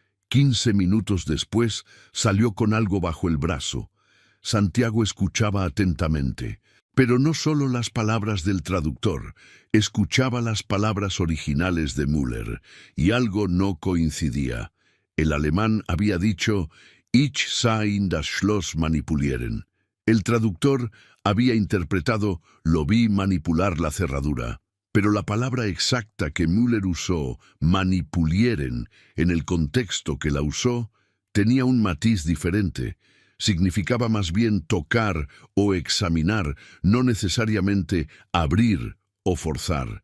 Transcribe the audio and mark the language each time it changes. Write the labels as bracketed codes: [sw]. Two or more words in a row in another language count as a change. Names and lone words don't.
[es] 15 minutos después salió con algo bajo el brazo. Santiago escuchaba atentamente, pero no solo las palabras del traductor, escuchaba las palabras originales de Müller, y algo no coincidía. El alemán había dicho [de] «Ich sah ihn das Schloss manipulieren». [es] El traductor había interpretado «lo vi manipular la cerradura». Pero la palabra exacta que Müller usó, manipulieren, en el contexto que la usó, tenía un matiz diferente. Significaba más bien tocar o examinar, no necesariamente abrir o forzar.